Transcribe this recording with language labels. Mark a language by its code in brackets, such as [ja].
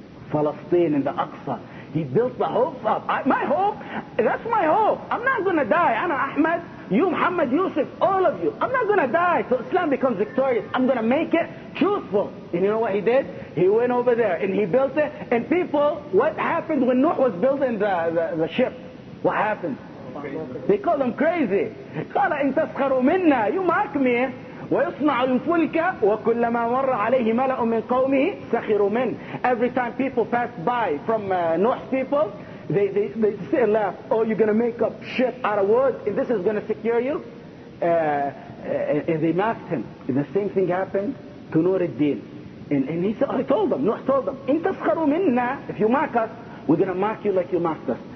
[en] Palestine in the Aqsa. He built the hopes up. My hope, that's my hope. I'm not going to die. Ana Ahmed, you Muhammad Yusuf, all of you. I'm not going to die till Islam becomes victorious. I'm going to make it truthful. And you know what he did? He went over there and he built it. And people, what happened when Nour was building the ship? What happened? They called him crazy. [ar] قال إن تسخروا منا, [en] you mock me. [ar] ويصنع الفلك وكلما مر عليه ملأ من قومه سخروا منه. [en] Every time people pass by from Noah's people, they say and laugh. Oh, you're going to make a ship out of wood and this is going to secure you? And they mocked him. The same thing happened to Nour Deen. And he told them, Noah told them, [ar] إن تسخروا منا, [en] if you mock us, we're going to mock you like you mocked us.